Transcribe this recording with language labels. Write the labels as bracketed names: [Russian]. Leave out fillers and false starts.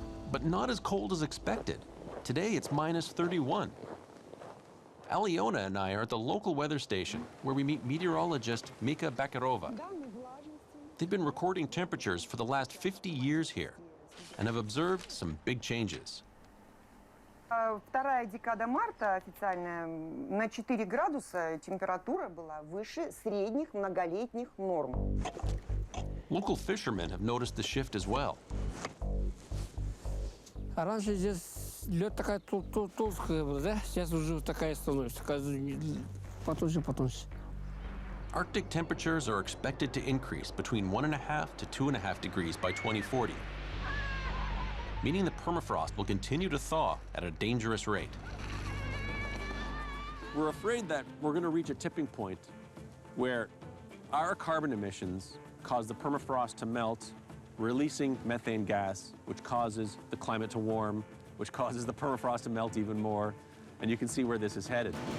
[English] But not as cold as expected. Today, it's minus 31. Aliona and I are at the local weather station, where we meet meteorologist Mika Bakarova. They've been recording temperatures for the last 50 years here, and have observed some big changes. [Russian] Вторая декада марта официальная, на 4 градуса температура была выше средних многолетних норм. [English] Local fishermen have noticed the shift as well. [Russian] Раньше здесь лед такая толстая была, да? Сейчас уже такая становится, потоньше. [English] Arctic temperatures are expected to increase between 1.5 to 2.5 degrees by 2040, meaning the permafrost will continue to thaw at a dangerous rate. We're afraid that we're going to reach a tipping point where our carbon emissions cause the permafrost to melt, releasing methane gas, which causes the climate to warm, which causes the permafrost to melt even more, and you can see where this is headed.